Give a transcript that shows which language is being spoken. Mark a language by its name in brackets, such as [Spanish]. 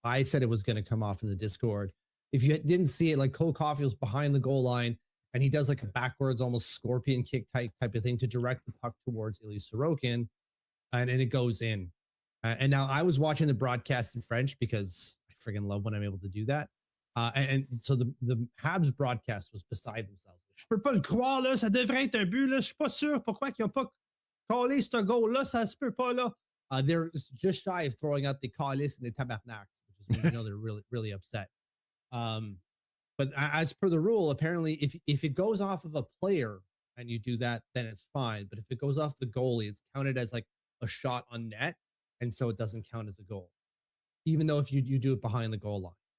[English] I said it was going to come off in the Discord. If you didn't see it, like Cole Caulfield's behind the goal line and he does like a backwards, almost scorpion kick type of thing to direct the puck towards Ilya Sorokin, and it goes in. And now I was watching the broadcast in French because I friggin' love when I'm able to do that. And so the Habs broadcast was beside themselves. [French] Je peux pas le croire, là, ça devrait être un but, là. Je suis pas sûr pourquoi ils ont pas collé ce goal-là, ça se peut pas, là. [English] They're just shy of throwing out the Callis and the Tabarnak, which is when you know they're really, really upset. But as per the rule, apparently, if it goes off of a player and you do that, then it's fine. But if it goes off the goalie, it's counted as like a shot on net, and so it doesn't count as a goal, even though if you do it behind the goal line.